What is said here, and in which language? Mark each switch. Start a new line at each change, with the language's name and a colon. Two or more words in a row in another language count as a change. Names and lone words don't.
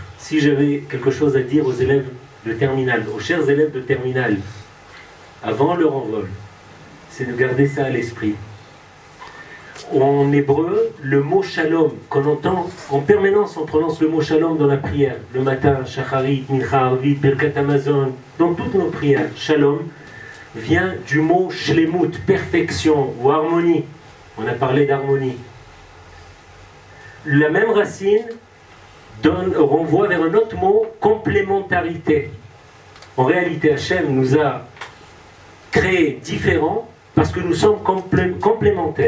French: Si j'avais quelque chose à dire aux élèves de terminale, aux chers élèves de terminale, avant leur envol, c'est de garder ça à l'esprit. En hébreu, le mot shalom, qu'on entend en permanence, on prononce le mot shalom dans la prière, le matin,
Hebrew: שחרית, מנחה, ערבית, ברכת המזון,
French: dans toutes nos prières, shalom, vient du mot shlemut, perfection ou harmonie. On a parlé d'harmonie. La même racine renvoie vers un autre mot, complémentarité. En réalité, Hachem nous a créés différents parce que nous sommes complémentaires.